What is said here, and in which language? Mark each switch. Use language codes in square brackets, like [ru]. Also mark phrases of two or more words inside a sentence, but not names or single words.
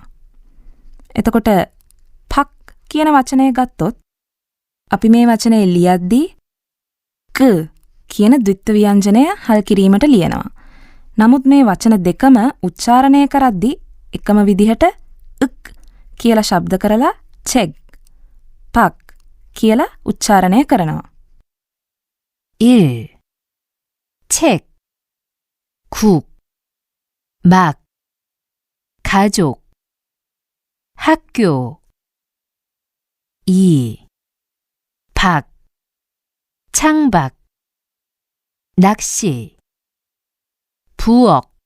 [si] එතකොට පක් කියන වචනය ගත්තොත් අපි මේ වචනේ ලියද්දී ක කියන ද්විත්ව ව්‍යංජනය හල් කිරීමට ලියනවා. නමුත් මේ වචන දෙකම උච්චාරණය කරද්දී එකම විදිහට ක් කියලා ශබ්ද කරලා චෙක්, පක් කියලා උච්චාරණය කරනවා. 1. [ko] 책, 국, 막, 가족, 학교. 2. 박, 창밖, 낚시, 부엌.